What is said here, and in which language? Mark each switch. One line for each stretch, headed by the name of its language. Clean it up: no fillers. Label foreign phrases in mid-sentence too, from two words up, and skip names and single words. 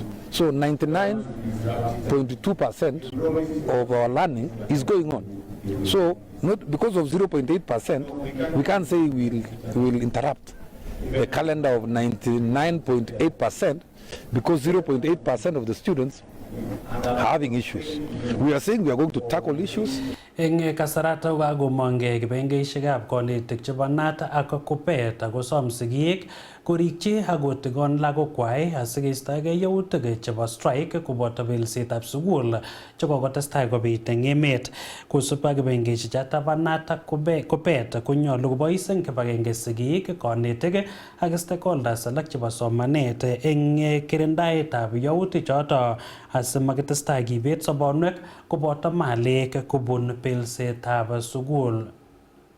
English: So 99.2% of our learning is going on. So not because of 0.8%, we can't say we will interrupt the calendar of 99.8% because 0.8% of the students are having issues. We are saying we are going to tackle issues.
Kalenjin: Eng kasarata kagomonge kipengeishekab konetik chebo NAT ak KUPPET akosom sigik korikyi akotikon lagokwai asikeistoegei yautik chebo strike koboto belsetab sukul chekokotestai kobit eng emet. Kosubkei ak kipengeishechoto bo NAT ak KUPPET konyolu kobois eng kibagenge sigik, konetik ak stakeholders alak chebo somanet eng kirindaetab yautik choto asimakitestai kibet sobonwek koboto malik kobun belsetab sukul.